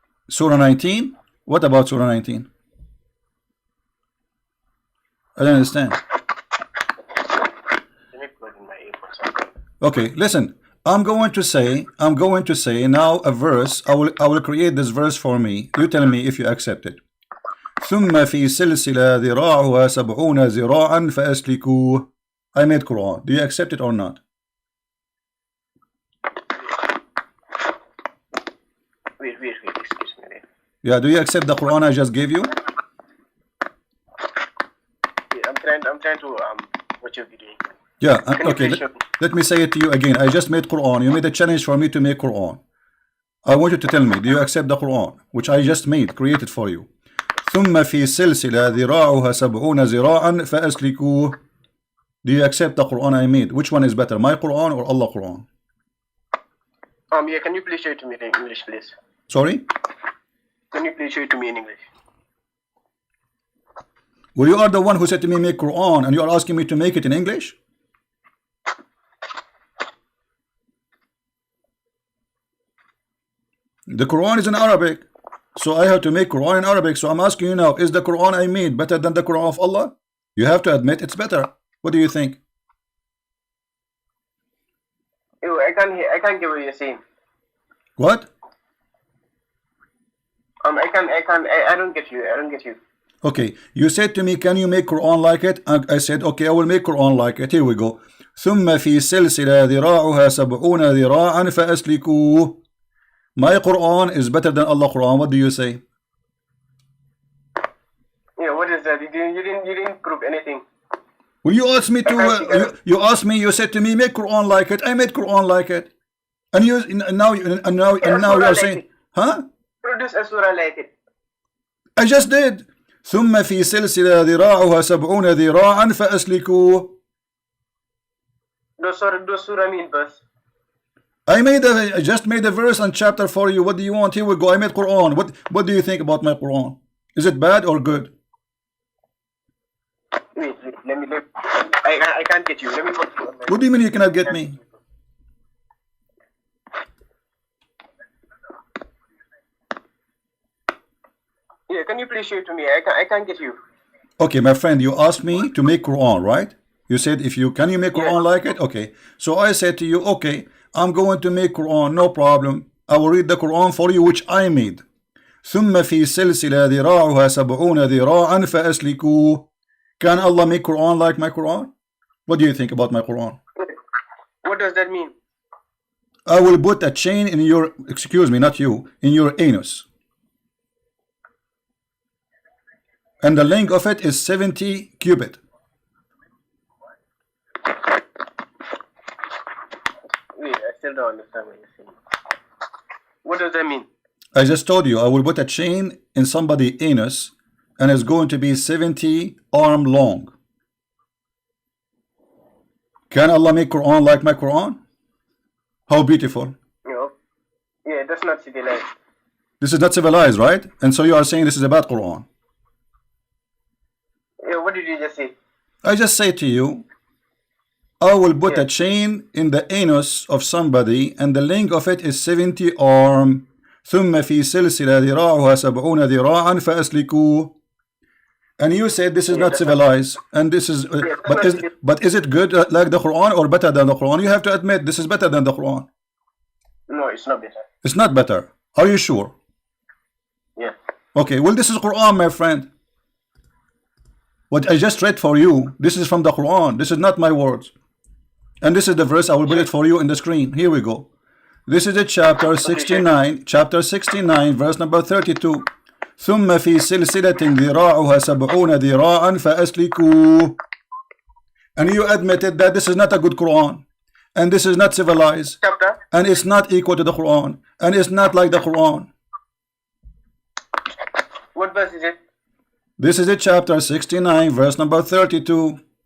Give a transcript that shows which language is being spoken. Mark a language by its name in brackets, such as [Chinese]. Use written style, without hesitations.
[English] Surah 19? What about Surah 19? I don't understand. Let me plug in my earphones. Okay, listen. I'm going to say now a verse. I will create this verse for me. You tell me if you accept it. [Arabic] ثم في سلسلة ذراعها 70 ذراعا فأسلكوه. [English] I made Quran. Do you accept it or not? Wait, excuse me. Yeah, do you accept the Quran I just gave you? Yeah, I'm trying to watch your video. Yeah, okay. Let me say it to you again. I just made Quran. You made a challenge for me to make Quran. I want you to tell me, do you accept the Quran which I just created for you? [Arabic] ثم في سلسلة ذراعها 70 ذراعا فأسلكوه. [English] Do you accept the Quran I made? Which one is better, my Quran or Allah Quran? Yeah, can you please show it to me in English, please? Sorry? Can you please show it to me in English? Well, you are the one who said to me make Quran and you are asking me to make it in English? The Quran is in Arabic. So I have to make Quran in Arabic. So I'm asking you now, is the Quran I made better than the Quran of Allah? You have to admit it's better. What do you think? Ew, I can't get what you're saying. What? I don't get you. Okay, you said to me, can you make Quran like it? And I said, okay, I will make Quran like it. Here we go. [Arabic] ثم في سلسلة ذراعها 70 ذراعا فأسلكوه. [English] My Quran is better than Allah Quran. What do you say? Yeah, what is that? You didn't prove anything. Well, you asked me to. You said to me, make Quran like it. I made Quran like it, and now you are saying, huh? Produce a surah like it. I just did. [Arabic] ثم في سلسلة ذراعها 70 ذراعا فأسلكوه. [English] Those surah mean verse. I just made a verse and chapter for you. What do you want? Here we go. I made Quran. What do you think about my Quran? Is it bad or good? Wait, I can't get you. Let me go. What do you mean you cannot get me? Yeah, can you please show it to me? I can't get you. Okay, my friend, you asked me to make Quran, right? You said can you make Quran like it? Okay. So I said to you, okay, I'm going to make Quran, no problem. I will read the Quran for you, which I made. [Arabic] ثم في سلسلة ذراعها 70 ذراعا فأسلكوه. [English] Can Allah make Quran like my Quran? What do you think about my Quran? What does that mean? I will put a chain in your, excuse me, not you, in your anus. And the length of it is 70 cubit. Wait, I still don't understand what you're saying. What does that mean? I just told you, I will put a chain in somebody's anus and it's going to be 70 arm long. Can Allah make Quran like my Quran? How beautiful. No. Yeah, that's not civilized. This is not civilized, right? And so you are saying this is a bad Quran. Yeah, what did you just say? I just say to you, I will put a chain in the anus of somebody and the length of it is 70 arm. [Arabic] ثم في سلسلة ذراعها 70 ذراعا فأسلكوه. [English] And you said this is not civilized, and this is, but is it good like the Quran or better than the Quran? You have to admit this is better than the Quran. No, it's not better. It's not better. Are you sure? Yeah. Okay, well this is Quran, my friend. What I just read for you, this is from the Quran. This is not my words. And this is the verse, I will put it for you in the screen. Here we go. This is a chapter 69, verse number 32. [Arabic] ثم في سلسلة ذراعها 70 ذراعا فأسلكوه. [English] And you admitted that this is not a good Quran, and this is not civilized, Chapter? and it's not equal to the Quran, and it's not like the Quran. What verse is it? This is a chapter 69, verse number 32.